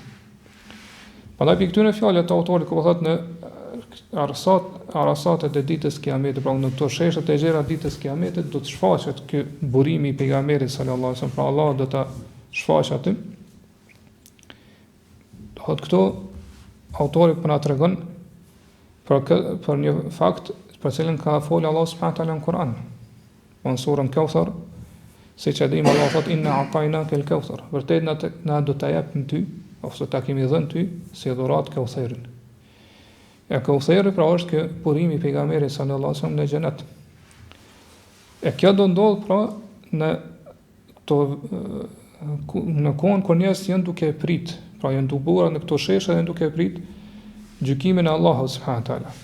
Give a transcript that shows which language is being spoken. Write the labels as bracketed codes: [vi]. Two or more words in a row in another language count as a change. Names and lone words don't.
[sq] Prandaj pikë këtyre fjalëve të autorit ku thotë në arasatet e ditës Kiametit, pra në këto sheshet e gjera ditës Kiametit do të shfaqet ky burimi i pejgamberit [ar] صلى الله عليه وسلم, [sq] pra Allah do ta shfaqë aty. Thotë këto autori po na tregon për një fakt për cilën ka folë Allah [ar] سبحانه وتعالى [sq] në Kur'an. Në surën Kauthar, siç e dimë Allah thotë [ar] إنا أعطيناك الكوثر. [sq] Vërtet na do ta japim ty, ose ta kemi dhënë ty si dhuratë Kautharin. E Kauthari pra është ky burimi i pejgamberit [ar] صلى الله عليه وسلم [sq] në xhenet. E kjo do ndodh pra në kohën kur njerëzit janë duke prit, pra janë duke në këto sheshe dhe duke prit gjykimin e Allahut [ar] سبحانه وتعالى.